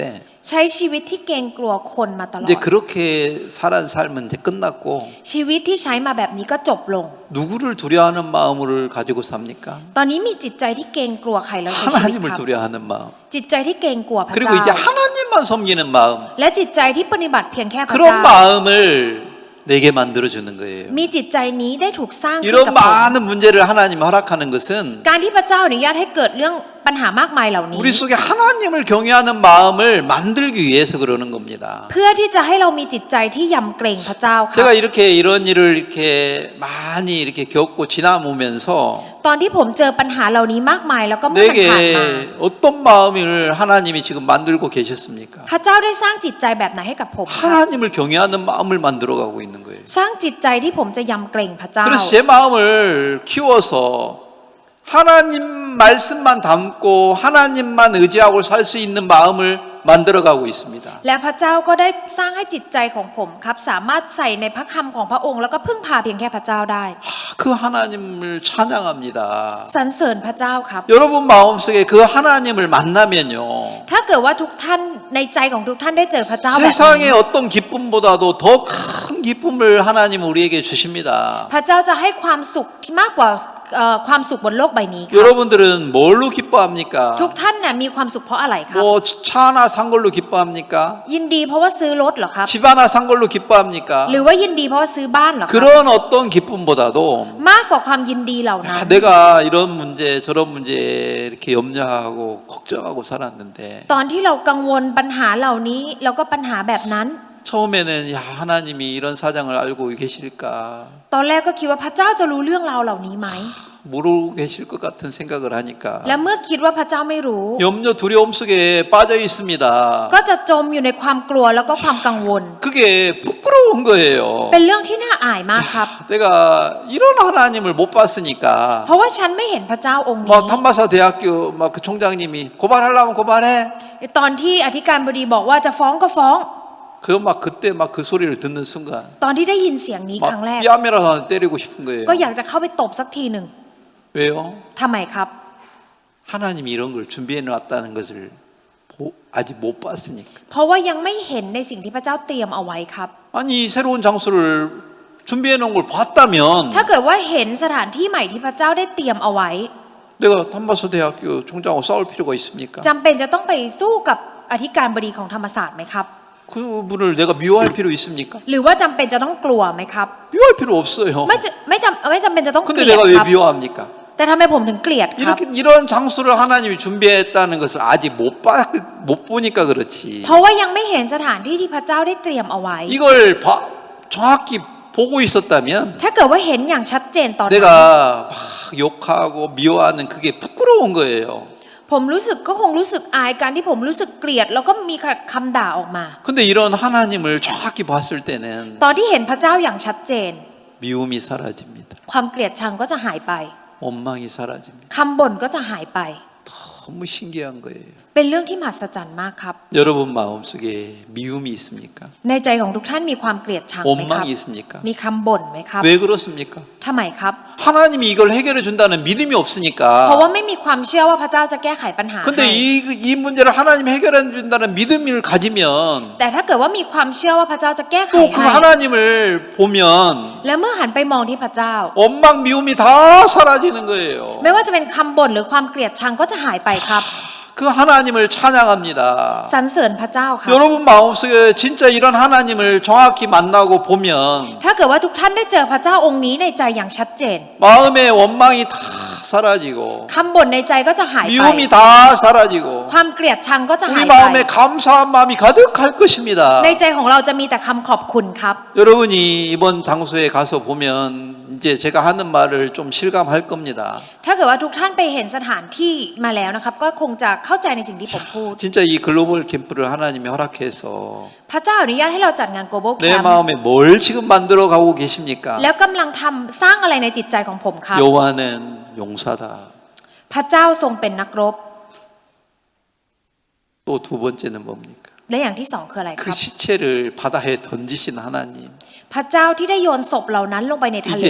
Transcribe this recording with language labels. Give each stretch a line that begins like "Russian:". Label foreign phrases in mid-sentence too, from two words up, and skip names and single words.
Thai: ใช้ชีวิตที่เกรงกลัวคนมาตลอ
Korean: 이제
Thai: ด
Korean: 그렇게 살은 삶은 이제 끝났고
Thai: ชีวิตที่ใช้มาแบบนี้ก็จบลง
Korean: 누구를 두려워하는 마음을 가지고 삽니까?
Thai: ตอนนี้มีจิตใจที่เกรงกลัวใครแล้วใช้ชีวิต
Korean: 하나님을
Thai: ครับ
Korean: 두려워하는 마음.
Thai: จิตใจที่เกรงกลัวพระ
Korean: 그리고
Thai: เจ้า
Korean: 이제 하나님만 섬기는 마음.
Thai: และจิตใจที่ปฏิบัติเพียงแค่พระ
Korean: 그런
Thai: เจ้า
Korean: 마음을 내게 만들어주는 거예요.
Thai: มีจิตใจนี้ได้ถูกสร้างขึ้น
Korean: 이런
Thai: กับผม
Korean: 많은 문제를 하나님 허락하는 것은
Thai: การที่พระเจ้าอนุญาตให้เกิดเรื่องปัญหามากมายเหล่านี้
Korean: 우리 속에 하나님을 경외하는 마음을 만들기 위해서 그러는 겁니다.
Thai: เพื่อที่จะให้เรามีจิตใจที่ยำเกรงพระเจ้าครับ
Korean: 제가 이렇게 이런 일을 이렇게 많이 이렇게 겪고 지나오면서
Thai: ตอนที่ผมเจอปัญหาเหล่านี้มากมายแล้วก็เมื่อมันผ่านมา
Korean: 내게 어떤 마음을 하나님이 지금 만들고 계셨습니까?
Thai: พระเจ้าได้สร้างจิตใจแบบไหนให้กับผมครับ
Korean: 하나님을 경외하는 마음을 만들어가고 있는 거예요.
Thai: สร้างจิตใจที่ผมจะยำเกรงพระเจ้า
Korean: 그래서 제 마음을 키워서 하나님 말씀만 담고 하나님만 의지하고 살 수 있는 마음을 만들어가고 있습니다.
Thai: และพระเจ้าก็ได้สร้างให้จิตใจของผมครับสามารถใส่ในพระคำของพระองค์แล้วก็พึ่งพาเพียงแค่พระเจ้าได้
Korean: 그 하나님을 찬양합니다.
Thai: สรรเสริญพระเจ้าครับ
Korean: 여러분 마음속에 그 하나님을 만나면요.
Thai: ถ้าเกิดว่าทุกท่านในใจของทุกท่านได้เจอพระเจ้าแบบนี้
Korean: 세상의 어떤 기쁨보다도 더 큰 기쁨을 하나님 우리에게 주십니다.
Thai: พระเจ้าจะให้ความสุขที่มากกว่าความสุขบนโลกใบนี้ครับ
Korean: 여러분들은 뭘로 기뻐합니까?
Thai: ทุกท่านน่ะมีความสุขเพราะอะไรครับ
Korean: 뭐 차 하나 산 걸로 기뻐합니까?
Thai: ยินดีเพราะว่าซื้อรถเหรอครับ
Korean: 집 하나 산 걸로 기뻐합니까?
Thai: หรือว่ายินดีเพราะว่าซื้อบ้านเหรอครับ
Korean: 그런 어떤 기쁨보다도
Thai: มากกว่าความยินดีเหล่านั้น
Korean: 내가 이런 문제 저런 문제 이렇게 염려하고 걱정하고 살았는데
Thai: ตอนที่เรากังวลปัญหาเหล่านี้แล้วก็ปัญหาแบบนั้น
Korean: 처음에는 야 하나님이 이런 사정을 알고 계실까?
Thai: ตอนแรกก็คิดว่าพระเจ้าจะรู้เรื่องราวเหล่านี้ไหม
Korean: 모르고 계실 것 같은 생각을 하니까
Thai: และเมื่อคิดว่าพระเจ้าไม่รู้
Korean: 염려 두려움 속에 빠져 있습니다.
Thai: ก็จะจมอยู่ในความกลัวแล้วก็ความกังวล
Korean: 그게 부끄러운 거예요.
Thai: เป็นเรื่องที่น่าอายมากครับ
Korean: 내가 이런 하나님을 못 봤으니까
Thai: เพราะว่าฉันไม่เห็นพระเจ้าองค์นี้
Korean: 막 탄마사 대학교 막 그 총장님이 고발하려면 고발해.
Thai: ตอนที่อธิการบดีบอกว่าจะฟ้องก็ฟ้อง
Korean: 그 막 그때 막 그 소리를 듣는 순간
Thai: ตอนที่ได้ยินเสียงนี้ครั้ง
Korean: 막
Thai: แรก
Korean: 뺨이라도 하나 때리고 싶은 거예요.
Thai: ก็อยากจะเข้าไปตบสักทีหนึ่ง
Korean: 왜요?
Thai: ทำไมครับ
Korean: 하나님이 이런 걸 준비해 놨다는 것을 아직 못 봤으니까.
Thai: เพราะว่ายังไม่เห็นในสิ่งที่พระเจ้าเตรียมเอาไว้ครับ
Korean: 아니 새로운 장소를 준비해 놓은 걸 봤다면
Thai: ถ้าเกิดว่าเห็นสถานที่ใหม่ที่พระเจ้าได้เตรียมเอาไว้
Korean: 내가 탄마사 대학교 총장하고 싸울 필요가 있습니까?
Thai: จำเป็นจะต้องไปสู้กับอธิการบดีของธรรมศาสตร์ไหมครับ
Korean: 그분을 내가 미워할 필요 있습니까?
Thai: หรือว่าจำเป็นจะต้องกลัวไหมครับ
Korean: 미워할 필요 없어요.
Thai: ไม่จำเป็นจะต้องเก
Korean: 근데
Thai: ลียด
Korean: 내가
Thai: ค
Korean: 왜
Thai: รับ
Korean: 미워합니까?
Thai: แต่ทำไมผมถึงเกลียดครับ
Korean: 이렇게 이런 장소를 하나님이 준비했다는 것을 아직 못 보니까 그렇지.
Thai: เพราะว่ายังไม่เห็นสถานที่ที่พระเจ้าได้เตรียมเอาไว้
Korean: 이걸 정확히 보고 있었다면
Thai: ถ้าเกิดว่าเห็นอย่างชัดเจนตอนนั้น
Korean: 내가 막 욕하고 미워하는 그게 부끄러운 거예요.
Thai: ผมก็คงรู้สึกอายการที่ผมรู้สึกเกลียดแล้วก็มีคำด่าออกมา
Korean: 근데 이런 하나님을 정확히 봤을 때는
Thai: ตอนที่เห็นพระเจ้าอย่างชัดเจน
Korean: 미움이 사라집니다.
Thai: ความเกลียดชังก็จะหายไป
Korean: 원망이 사라집니다.
Thai: คำบ่นก็จะหายไป
Korean: 너무 신기한 거예요.
Thai: เป็นเรื่องที่มหัศจรรย์มากครับ
Korean: 여러분 마음속에 미움이 있습니까?
Thai: ในใจของทุกท่านมีความเกลียดชังไหมครับ
Korean: 원망이 있습니까?
Thai: มีคำบ่นไหมครับ
Korean: 왜 그렇습니까?
Thai: ทำไมครับ
Korean: 하나님이 이걸 해결해 준다는 믿음이
Thai: เพราะ
Korean: 없으니까.
Thai: ว่าไม่มีความเชื่อว่าพระเจ้าจะแก้ไขปัญหา
Korean: 근데
Thai: ให้
Korean: 이 문제를 하나님이 해결해 준다는 믿음을 가지면
Thai: แต่ถ้าเกิดว่ามีความเชื่อว่าพระเจ้าจะแก้ไข
Korean: 또 그
Thai: ให้
Korean: 하나님을 보면
Thai: และเมื่อหันไปมองที่พระเจ้า
Korean: 원망 미움이 다 사라지는 거예요.
Thai: ไม่ว่าจะเป็นคำบ่นหรือความเกลียดชังก็จะหายไปครับ
Korean: 그 하나님을 찬양합니다.
Thai: สรรเสริญพระเจ้าครับ
Korean: 여러분 마음속에 진짜 이런 하나님을 정확히 만나고 보면
Thai: ถ้าเกิดว่าทุกท่านได้เจอพระเจ้าองค์นี้ในใจอย่างชัดเจน
Korean: 마음의 원망이 다 사라지고
Thai: คำบ่นในใจก็จะหายไป
Korean: 미움이 다 사라지고
Thai: ความเกลียดชังก็จะหาย
Korean: 우리
Thai: ไป
Korean: 마음에 감사한 마음이 가득할 것입니다.
Thai: ในใจของเราจะมีแต่คำขอบคุณครับ
Korean: 여러분이 이번 장소에 가서 보면 이제 제가 하는 말을 좀 실감할 겁니다.
Thai: ถ้าเกิดว่าทุกท่านไปเห็นสถานที่มาแล้วนะครับก็คงจะเข้าใจในสิ่งที่ผมพูด
Korean: 진짜 이 글로벌 캠프를 하나님이 허락해서
Thai: พระเจ้าอนุญาตให้เราจัดงาน Global
Korean: 내
Thai: Camp
Korean: 마음에 뭘 지금 만들어 가고 계십니까?
Thai: แล้วกำลังสร้างอะไรในจิตใจของผมครับ
Korean: 여호와는 용사다.
Thai: พระเจ้าทรงเป็นนักรบ
Korean: 또 두 번째는 뭡니까?
Thai: และอย่างที่สองคืออะไรค
Korean: 그
Thai: รับ
Korean: 시체를 바다에 던지신 하나님.
Thai: พระเจ้าที่ได้โยนศพเหล่านั้นลงไปในทะเล